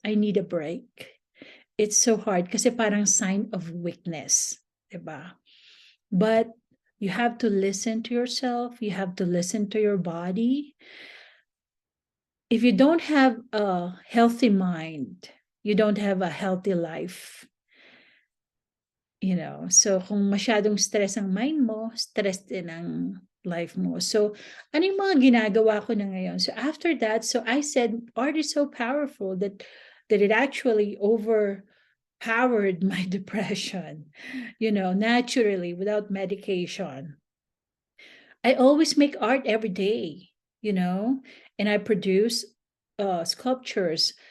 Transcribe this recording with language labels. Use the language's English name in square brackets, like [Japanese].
[English] I need a break. It's so hard [Filipino] kasi parang [English] sign of weakness, 'di ba? But you have to listen to yourself, you have to listen to your body. If you don't have a healthy mind, you don't have a healthy life. [Filipino] So kung masyadong stress ang mind mo, stress din ang life mo. So ano yung mga ginagawa ko na ngayon? [English] So after that, so I said art is so powerful that it actually overpowered my depression, naturally without medication. I always make art every day, and I produce sculptures.